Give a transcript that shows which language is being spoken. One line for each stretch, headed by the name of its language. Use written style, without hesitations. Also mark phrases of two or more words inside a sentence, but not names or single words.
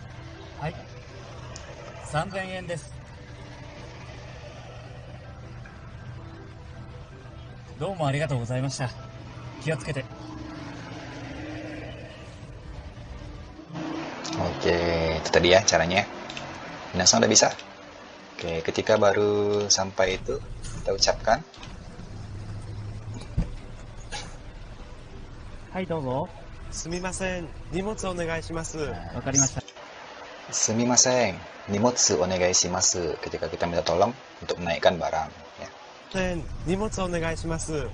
Japanese: はい、3000円です。どうもありがとうございました。気をつけて。
Indonesian: Oke, itu tadi ya caranya. Minasan udah bisa? Oke, ketika baru sampai itu, kita ucapkan.
Japanese: はい、どうぞ。すみません。荷物お願いします。わかりました。すみません、荷物お願いします.
Indonesian: Ketika kita minta tolong untuk menaikkan barang. Ya.
Japanese: 荷物お願いします。